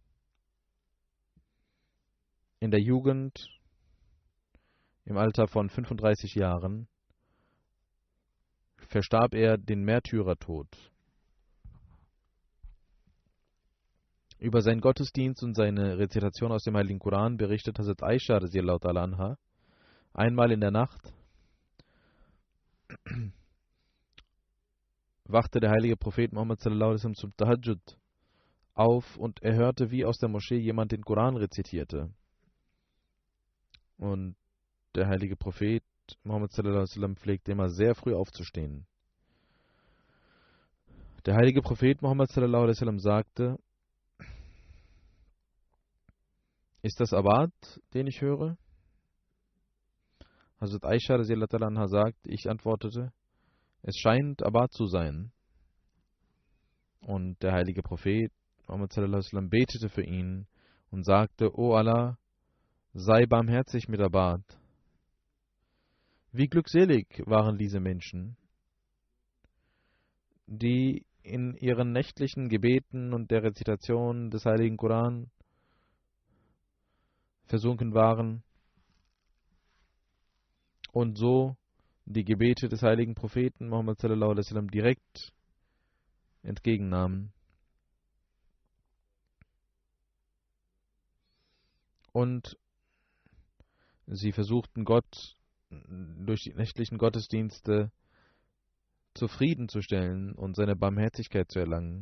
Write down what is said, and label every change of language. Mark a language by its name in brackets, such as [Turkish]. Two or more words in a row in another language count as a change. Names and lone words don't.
[German] In der Jugend, im Alter von 35 Jahren, verstarb er den Märtyrertod. Über seinen Gottesdienst und seine Rezitation aus dem Heiligen Koran berichtet Hazrat Aisha [Arabic] رضي الله تعالى عنها. [German] Einmal in der Nacht wachte der heilige Prophet Muhammad [Arabic] صلى الله عليه وسلم [German] zum Tahajjud auf und er hörte, wie aus der Moschee jemand den Koran rezitierte. Und der heilige Prophet Muhammad [Arabic] صلى الله عليه وسلم [German] pflegte immer sehr früh aufzustehen. Der heilige Prophet Muhammad [Arabic] صلى الله عليه وسلم [German] sagte: Ist das Abad, den ich höre? Hazrat Aisha [Arabic] رضي الله تعالى عنها [German] sagt, ich antwortete: Es scheint Abad zu sein. Und der heilige Prophet Muhammad [Arabic] صلى الله عليه وسلم [German] betete für ihn und sagte: O Allah, sei barmherzig mit Abad. Wie glückselig waren diese Menschen, die in ihren nächtlichen Gebeten und der Rezitation des heiligen Koran versunken waren und so die Gebete des heiligen Propheten Muhammad [Arabic] صلى الله عليه وسلم [German] direkt entgegennahmen. Und sie versuchten Gott durch die nächtlichen Gottesdienste zufriedenzustellen und seine Barmherzigkeit zu erlangen.